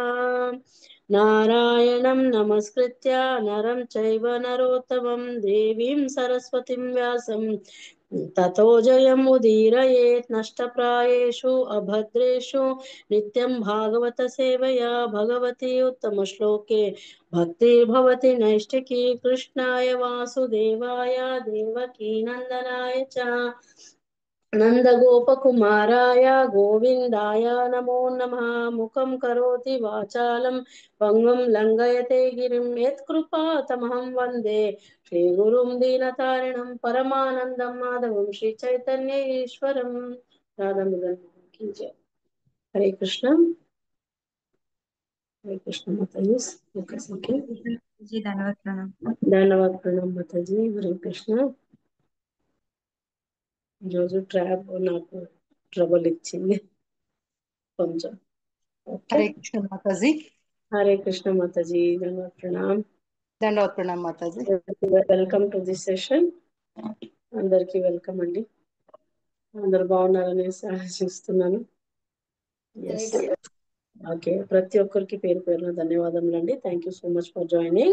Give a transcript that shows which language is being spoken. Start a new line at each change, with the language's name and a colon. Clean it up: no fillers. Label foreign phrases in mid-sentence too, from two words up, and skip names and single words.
Sanskrit: नारायणं नमस्कृत्य नरं चैव नरोत्तमं देवीं सरस्वतीं व्यासं ततो जयमुदीरयेत् नष्टप्रायेषु अभद्रेषु नित्यं भागवत सेवया भगवती उत्तमश्लोके भक्तिर्भवति नैष्टिकी कृष्णाय वासुदेवाय देवकी नन्दनाय च नन्दगोपकुमाराय गोविन्दाय नमो नमः। मुखं करोति वाचालं पङ्गुं लङ्घयते गिरिं यत्कृपातमहं वन्दे श्रीगुरुं दीनतारिणं परमानन्दं माधवं श्रीचैतन्य ईश्वरं राधा।
Hindi: हरे कृष्ण माताजी। जी धन्यवाद प्रणाम। धन्यवाद प्रणाम माताजी। हरे कृष्ण।
Telugu: రోజు ట్రాప్ నాకు ట్రబుల్ ఇచ్చింది కొంచెం। ఓకే,
Hindi: हरे कृष्ण माता जी। हरे कृष्ण माताजी। धन्यवाद प्रणाम।
Telugu: దండవత్ ప్రణామ్ మాతాజీ।
English: Welcome to this session.
Telugu: అందరికి వెల్కమ్ అండి। అందరు బాగున్నారనేసి ఆశిస్తున్నాను।
English: Yes, okay,
Telugu: ప్రతి ఒక్కరికి పేరు పేరున ధన్యవాదములు అండి।
English: Thank you so much for joining.